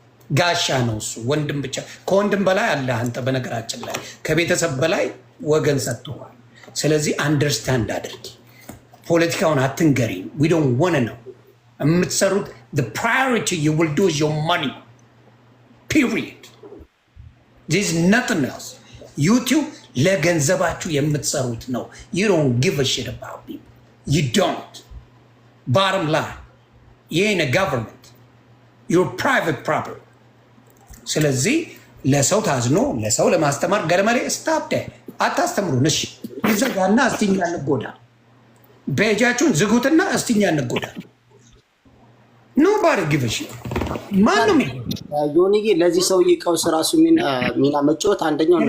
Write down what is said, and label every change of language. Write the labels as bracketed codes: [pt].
[am] ጋሻ ነው እሱ። ወንድም ብቻ ከወንድም በላይ አለ አንተ። በነገራችን ላይ ከቤተሰብ በላይ ወገን ሰጥቷል። ስለዚህ አንደርስታንድ አድርጊ። ፖለቲካውን አትንገሪ። [en] we don't want to know [am] የምትሰሩት [en] the priority you will do is your money period. there's nothing else. YouTube [am] ለገንዘባችሁ የምትሰሩት ነው። [en] you don't give a shit about people. you don't. bottom line you ain't a government, you're private property. [am] ስለዚህ ለሰው ታዝኖ ለሰው ለማስተማር ገለመሌ ስታፕ አታስተምሩን። እሺ ይዘጋና እስቲኛ እንጎዳ። በእጃችሁን ዝጉትና እስቲኛ እንጎዳ። [en] ኖባዲ ጊቭሽ [am] ማንም ዮኒዬ ለዚህ ሰውዬ ቀውስ ራሱ ሚና መጫወት አንደኛው ነው።